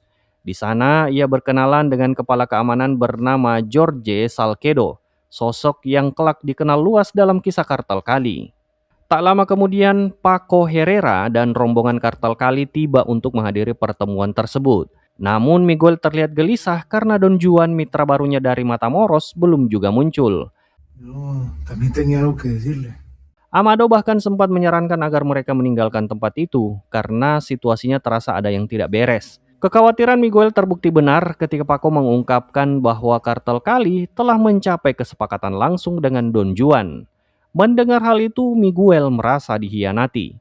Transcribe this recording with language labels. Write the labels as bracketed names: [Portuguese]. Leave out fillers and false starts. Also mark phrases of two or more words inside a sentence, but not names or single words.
[Indonesian] Di sana, ia berkenalan dengan kepala keamanan bernama Jorge Salcedo, sosok yang kelak dikenal luas dalam kisah kartel Cali. Tak lama kemudian, Paco Herrera dan rombongan kartel Cali tiba untuk menghadiri pertemuan tersebut. Namun Miguel terlihat gelisah karena Don Juan, mitra barunya dari Matamoros, belum juga muncul. [Spanish] También tenía algo que decirle. [Indonesian] Amado bahkan sempat menyarankan agar mereka meninggalkan tempat itu karena situasinya terasa ada yang tidak beres. Kekhawatiran Miguel terbukti benar ketika Paco mengungkapkan bahwa kartel Cali telah mencapai kesepakatan langsung dengan Don Juan. Mendengar hal itu, Miguel merasa dikhianati.